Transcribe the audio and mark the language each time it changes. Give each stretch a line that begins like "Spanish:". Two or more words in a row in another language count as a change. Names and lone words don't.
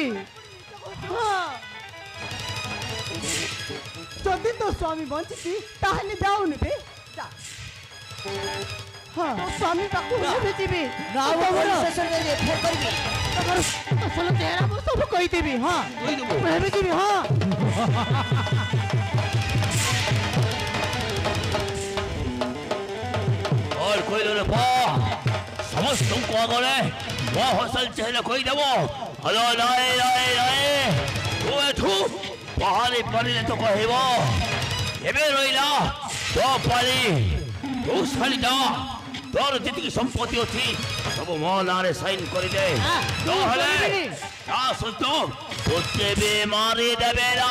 Odia: ହଁ ଯଦି ତୋ ସ୍ୱାମୀ ବଞ୍ଚିଛି ତାହେଲେ ଯାଉନି ବେ। ହଁ ତୋ ସ୍ୱାମୀ ପାଖକୁ ଏବେ ଯିବି। ତମର ଅସଲ ଚେହେରା ମୁଁ ସବୁ କହିଦେବି। ହଁ ମୁଁ ଏବେ ଯିବି। ହଁ और कोई रे बा ସମସ୍ତଙ୍କୁ ଆଗରେ ମୋ ହସଲ ଚେହେରା କହିଦେବ। ହଲୋ ନାଇଁ ନାଇଁ ନାଇଁ, ତୁ ଏଠୁ ବାହାରି ପାରିଲେ ତ କହିବ। ଏବେ ରହିଲା ତୋ ପାଳି, ତୁ ଶାଳିଟା ତୋର ଯେତିକି ସମ୍ପତ୍ତି ଅଛି ସବୁ ମୋ ନାଁରେ ସାଇନ୍ କରିଦେ, ନହେଲେ ତା ସହିତ ତୋତେ ବି ମାରିଦେବେ ନା।